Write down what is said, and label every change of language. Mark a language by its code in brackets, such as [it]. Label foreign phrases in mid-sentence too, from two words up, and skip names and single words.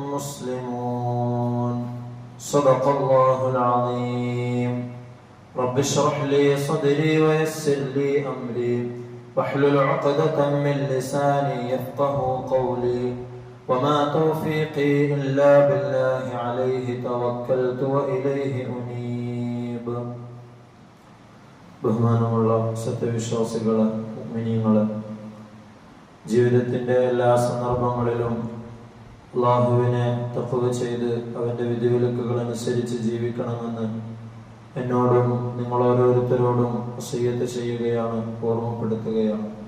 [ar] مسلمون صدق الله العظيم رب اشرح لي صدري ويسر لي أمري واحلل عقدة من لساني يفقه قولي وما توفيقي إلا بالله عليه توكلت وإليه أنيب [ml] ബഹുമാനമുള്ള സത്യവിശ്വാസികളെ മുഅ്മിനീങ്ങളെ ജീവിതത്തിന്റെ എല്ലാ സന്ദർഭങ്ങളിലും അല്ലാഹുവിനെ തഖ്വ ചെയ്ത് അവന്റെ വിധിവിലക്കുകൾ അനുസരിച്ച് ജീവിക്കണമെന്ന് എന്നോടും നിങ്ങൾ ഓരോരുത്തരോടും വസിയ്യത്ത് ചെയ്യുകയാണ്, ഓർമ്മപ്പെടുത്തുകയാണ്.